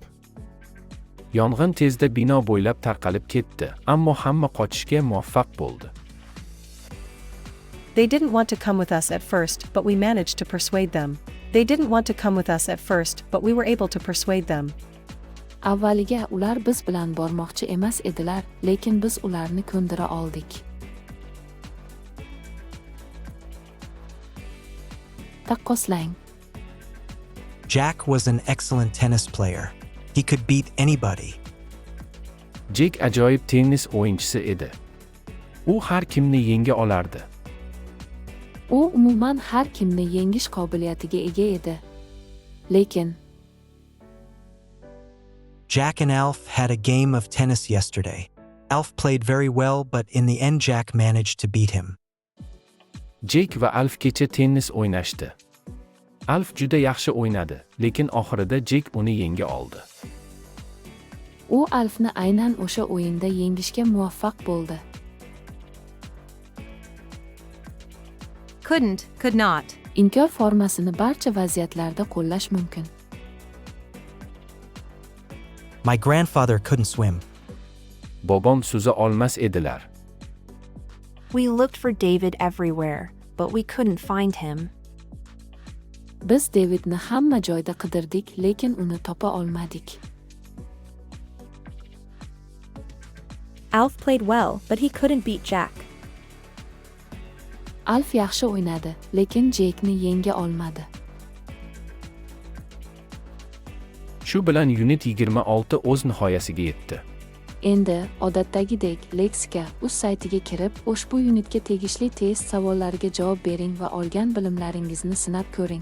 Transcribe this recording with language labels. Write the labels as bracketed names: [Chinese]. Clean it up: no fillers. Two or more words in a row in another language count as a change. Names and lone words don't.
[Uzbek] Yong'in tezda bino bo'ylab tarqalib ketdi, ammo hamma qochishga muvaffaq bo'ldi. [English] They didn't want to come with us at first, but we managed to persuade them. They didn't want to come with us at first, but we were able to persuade them. [Uzbek] Avvaliga ular biz bilan bormoqchi emas edilar, lekin biz ularni ko'ndira oldik. Taqqoslang. [English] Jack was an excellent tennis player. He could beat anybody. [Uzbek] Jek ajoyib tennis o'yinchisi edi. U har kimni yenga olardi. U umuman har kimni yengish qobiliyatiga ega edi. Lekin [English] Jack and Alf had a game of tennis yesterday. Alf played very well, but in the end Jack managed to beat him. [Uzbek] Jek va Alf kecha tennis o'ynashdi. Alf juda yaxshi o'ynadi, lekin oxirida Jek uni yenga oldi. u Alfni aynan o'sha o'yinda yengishga muvaffaq bo'ldi. [English] Couldn't, could not. [Uzbek] Inkor formasini barcha vaziyatlarda qo'llash mumkin. [English] My grandfather couldn't swim. [Uzbek] Bobom suza olmas edilar. [English] We looked for David everywhere, but we couldn't find him. [Uzbek] Biz Davidni hamma joyda qidirdik, lekin uni topa olmadik. [English] Alf played well, but he couldn't beat Jack. [Uzbek] Alf yaxshi o'ynadi, lekin Jackni yenga olmadi. Shu bilan Unit 26 o'z nihoyasiga yetdi. Endi odatdagidek leksika uz saytiga kirib, ushbu unitga tegishli test savollariga javob bering va olgan bilimlaringizni sinab ko'ring.